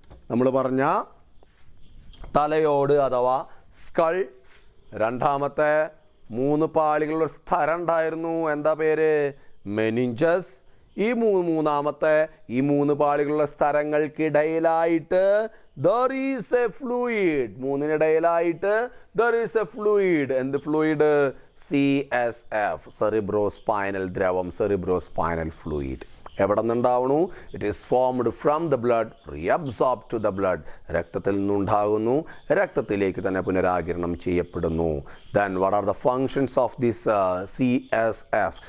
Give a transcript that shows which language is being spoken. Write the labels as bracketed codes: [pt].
[ml] നമ്മൾ പറഞ്ഞ തലയോട് അഥവാ സ്കൾ. രണ്ടാമത്തെ 3 പാളികളുള്ള സ്ഥലം ഉണ്ടായിരുന്നു. എന്താ പേര്? മെനിഞ്ചസ്. മൂന്നാമത്തെ ഈ 3 പാളികളുള്ള സ്ഥലങ്ങൾക്കിടയിലായിട്ട് [en] there is a fluid. [ml] 3നിടയിലായിട്ട് [en] there is a fluid. [ml] എന്ത് fluid? CSF, cerebrospinal ദ്രവം, cerebrospinal fluid. എവിടെ നിന്നുണ്ടാവുന്നു? [en] It is formed from the blood, reabsorb to the blood. [ml] രക്തത്തിൽ നിന്നുണ്ടാകുന്നു, രക്തത്തിലേക്ക് തന്നെ പുനരാകിരണം ചെയ്യപ്പെടുന്നു. [en] Then what are the functions of this CSF?